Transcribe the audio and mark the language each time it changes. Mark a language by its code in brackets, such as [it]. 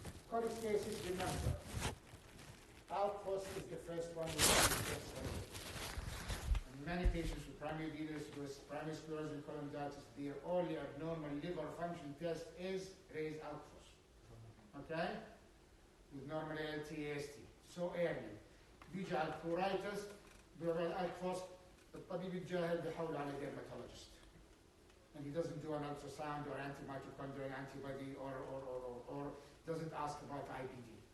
[en] Cholestasis, remember, alphos is the first one we discussed earlier. And many patients with primary sclerosing cholangitis, their only abnormal liver function test is raised alphos. Okay? With normal LTST. So early. [ar] بيجي على البرورايتس بيعمل alphos الطبيب الجاهل بيحول على dermatologist. [en] And he doesn't do an ultrasound or anti-mitochondrial antibody or doesn't ask about IBD.